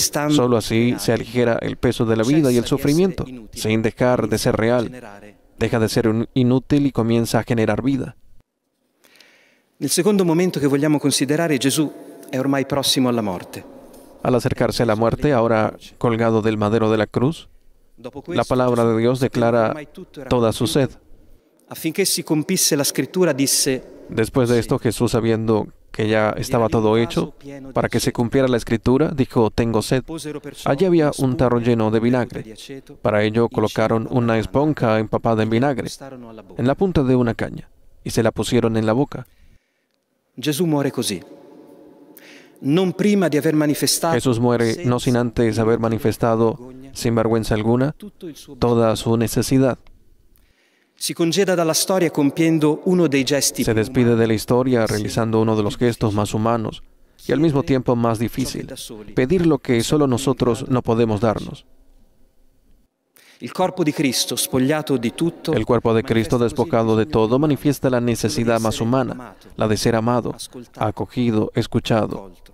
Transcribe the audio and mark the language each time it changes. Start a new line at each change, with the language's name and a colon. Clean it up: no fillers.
Spanish: Solo así se aligera el peso de la vida y el sufrimiento, sin dejar de ser real. Deja de ser inútil y comienza a generar vida.
Italian: Nel secondo momento che vogliamo considerare, Gesù è ormai prossimo alla morte.
Spanish: Al acercarse a la muerte, ahora colgado del madero de la cruz, la palabra de Dios declara toda su sed.
Italian: Affinché si compisse la scrittura, disse:
Spanish: Después de esto, Jesús, sabiendo que ya estaba todo hecho, para que se cumpliera la escritura, dijo: tengo sed. Allí había un tarro lleno de vinagre. Para ello colocaron una esponja empapada en vinagre en la punta de una caña y se la pusieron en la boca. Jesús muere
Italian: così. Non prima di aver manifestato.
Spanish: Jesús muere no sin antes haber manifestado, sin vergüenza alguna, toda su necesidad.
Italian: Si congeda dalla storia compiendo uno dei gesti.
Spanish: Se despide de la historia realizando uno de los gestos más humanos y al mismo tiempo más difícil: pedir lo que solo nosotros no podemos darnos. El cuerpo de Cristo, despojado de todo, manifiesta la necesidad más humana, la de ser amado, acogido, escuchado.